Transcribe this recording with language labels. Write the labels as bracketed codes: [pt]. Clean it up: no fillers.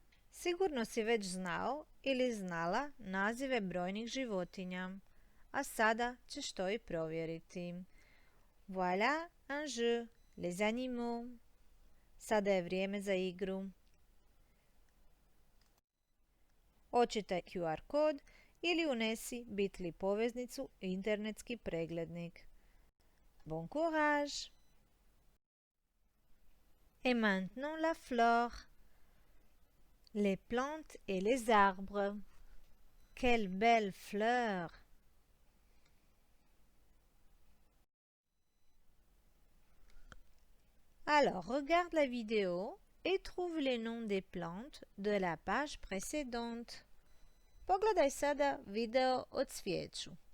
[hr] Sigurno si već znao ili znala nazive brojnih životinja, a sada ćeš to i provjeriti. [fr] Voilà un jeu, les animaux. [hr] Sada je vrijeme za igru. Očitaj QR kod ili unesi bit.ly poveznicu u internetski preglednik. [fr] Bon courage! Et maintenant la flore. Les plantes et les arbres. Quelles belles fleurs! Alors, regarde la vidéo et trouve les noms des plantes de la page précédente. [hr] Pogledaj sada video o cvijeću.